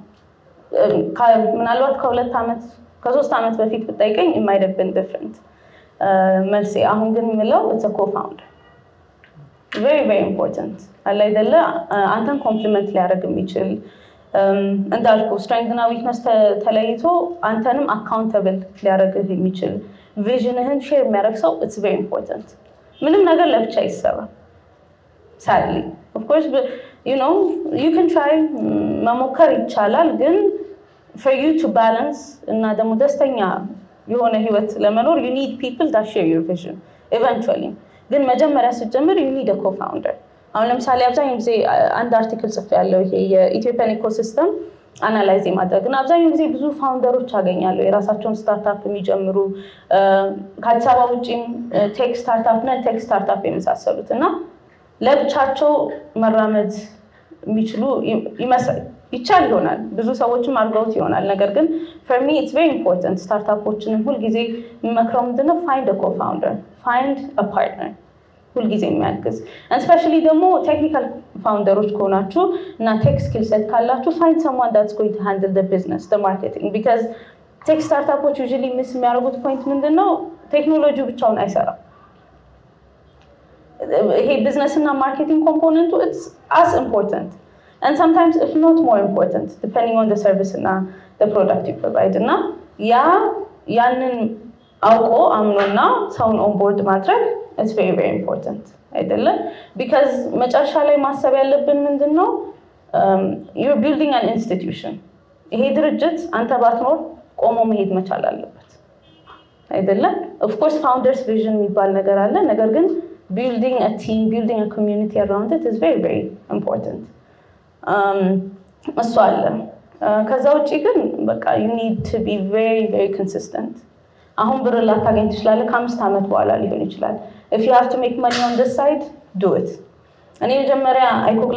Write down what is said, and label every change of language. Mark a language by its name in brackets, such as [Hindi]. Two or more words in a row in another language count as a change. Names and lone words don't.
[Amharic] ምናልባት ከ2 አመት ከ3 አመት በፊት ብትጠይቀኝ [English] it might have been different [Amharic] መልሴ አሁን ግን ምለው [English] it's a co-founder very very important [Amharic] አለ አይደለ አንተን ኮምፕሊመንት ሊያደርግ የሚችል እንዳልኩ strength እና weakness ተለይቶ አንተንም accountable ሊያደርግ የሚችል [English] vision share [Amharic] የሚያደርግ ሰው [English] it's very important [Amharic] ምንም ነገር ለብቻ ይሰራ [English] sadly of course but, you know you can try [Amharic] መሞከር ይቻላል ግን [English] for you to balance [Amharic] እና ደግሞ ደስተኛ የሆነ ህይወት ለመኖር [English] you need people that share your vision [Amharic] eventually ግን መጀመሪያ ስትጀምር [English] you need a co-founder [Amharic] አሁን ለምሳሌ አብዛኛው ጊዜ አንድ አርቲክል ጽፌ ያለው ይሄ የኢትዮጵያን [English] ecosystem analyze [Amharic] ማድረግና አብዛኛው ጊዜ ብዙ ፋውንደሮች አገኛለሁ የራሳቸውን ስታርታፕ የሚጀምሩ ከአዲስ አበባ ውጪም [English] tech startup [Amharic] እና [English] tech startup [Amharic] የመሳሰሉትና ለብቻቸው መራመድ የሚችሉ ይቻል ይሆናል ብዙ ሰዎችም አርገውት ይሆናል ነገር ግን [English] for me it's very important [Amharic] ስታርታፖችን ሁሉ ጊዜ መክረው ምንድነው [English] find a co-founder find a partner [Amharic] ሁሉ ጊዜ የሚያግዝ [English] especially ደግሞ technical founders [Amharic] ከሆናችሁ እና [English] tech skill set ካላችሁ find someone that's going to handle the business the marketing because tech startups usually miss የሚያደርጉት point [Amharic] ምንድነው ቴክኖሎጂ ብቻውን አይሰራም [English] ይሄ business እና marketing component it's as important and sometimes if not more important depending on the service and the product you provide [Amharic] እና ያንን አውቆ አምኖና ሰውን [English] on board ማድረግ it's very very important አይደለ because [Amharic] መጨረሻ ላይ ማሰብ ያለብን ምንድነው [English] you're building an institution [Amharic] ይሄ ድርጅት አንተ ባትኖር ቆሞ መሄድ መቻል አለበት አይደለ [English] of course founders vision የሚባል ነገር አለ [Amharic] ነገር ግን [English] building a team building a community around it is very very important [Amharic] እሱ አለ ከዛ ውጪ ግን በቃ [English] you need to be very very consistent [Amharic] አሁን ብር ላታገኝ ትችላለህ ከ5 አመት በኋላ ሊሆን ይችላል [English] if you have to make money on this side do it [Amharic] እኔ መጀመሪያ [English] iCog